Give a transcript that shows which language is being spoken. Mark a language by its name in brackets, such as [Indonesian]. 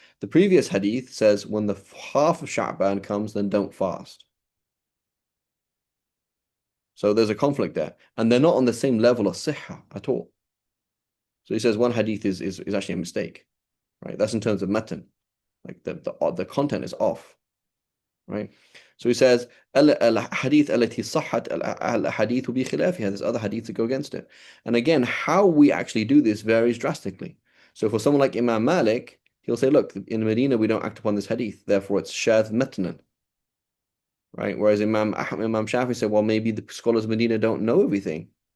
[English] The previous hadith says when the half of Sha'ban comes, then don't fast. So there's a conflict there, and they're not on the same level of sihha at all. So he says one hadith is actually a mistake, right? That's in terms of matan, like the content is off, right? So he says [Arabic] الحديث التي صحت الحديث بخلافها. [English] There's other hadiths that go against it, and again, how we actually do this varies drastically. So for someone like Imam Malik, he'll say, look, in Medina we don't act upon this hadith, therefore it's shadh matnan, right? Whereas Imam Shafi said, well, maybe the scholars of Medina don't know everything.